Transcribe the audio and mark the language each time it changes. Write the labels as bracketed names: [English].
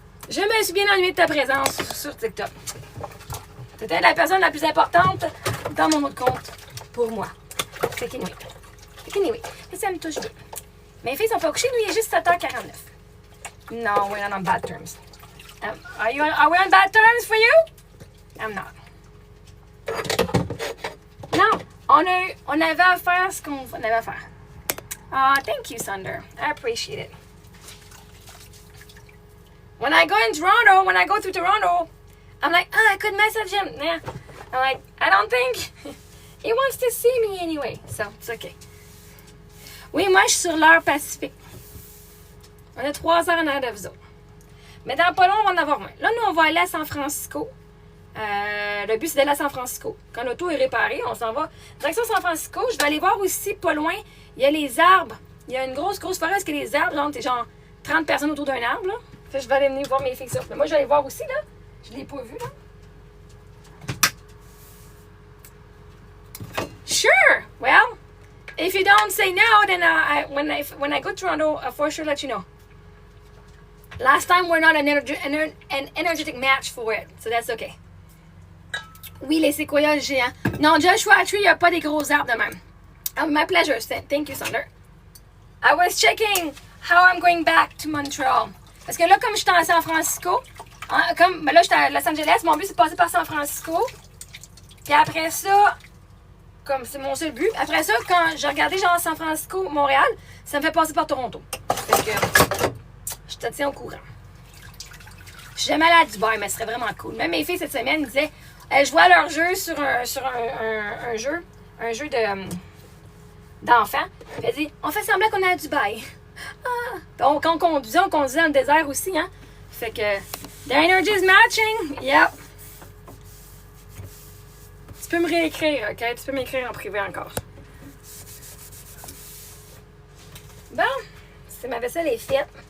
[French] Je me suis bien ennuyée de ta présence sur TikTok. Tu étais la personne la plus importante dans mon compte pour moi. Fait qu'anyway, ça me touche bien. Mes filles sont pas couchées, nous, il est juste 7h49. [English] No, we're not on bad terms. Are we on bad terms for you? I'm not. [French] Non, on avait à faire ce qu'on avait à faire. [English] Thank you, Thunder. I appreciate it. When I go through Toronto, I'm like, I could message him. Yeah. I'm like, I don't think he wants to see me anyway. So, it's okay. [French] Oui, moi, je suis sur l'heure Pacifique. On a 3 heures en arrière de vous autres. Mais dans pas long, on va en avoir moins. Là, nous, on va aller à San Francisco. Le but, c'est d'aller à San Francisco. Quand l'auto est réparée, on s'en va. Direction San Francisco, je vais aller voir aussi, pas loin, il y a les arbres. Il y a une grosse forêt, parce que les arbres, genre, t'es genre 30 personnes autour d'un arbre, là. Fait que je vais aller venir voir mes filles ça. Mais moi, je vais aller voir aussi, là. Je l'ai pas vu, là. [English] Sure! Well, if you don't say no, then when I go to Toronto, I'll for sure let you know. Last time we're not an energetic match for it, so that's okay. [French] Oui, les séquoias géants. Non, Joshua Tree, il n'y a pas des gros arbres de même. [English] My pleasure. Thank you, Thunder. I was checking how I'm going back to Montreal. [French] Parce que là, comme je suis à San Francisco, là, je suis à Los Angeles, mon but, c'est de passer par San Francisco. Puis après ça, comme c'est mon seul but, après ça, quand j'ai regardé genre San Francisco, Montréal, ça me fait passer par Toronto. Fait que je te tiens au courant. Je suis jamais allée à Dubaï, mais ce serait vraiment cool. Même mes filles, cette semaine, disaient, je vois leur jeu sur un jeu d'enfants. Elle dit, on fait semblant qu'on est à Dubaï. Ah! Donc, quand on conduisait dans le désert aussi, hein. Fait que, [English] the energy is matching. Yep. [French] Tu peux me réécrire, OK? Tu peux m'écrire en privé encore. Bon, c'est ma vaisselle est faite.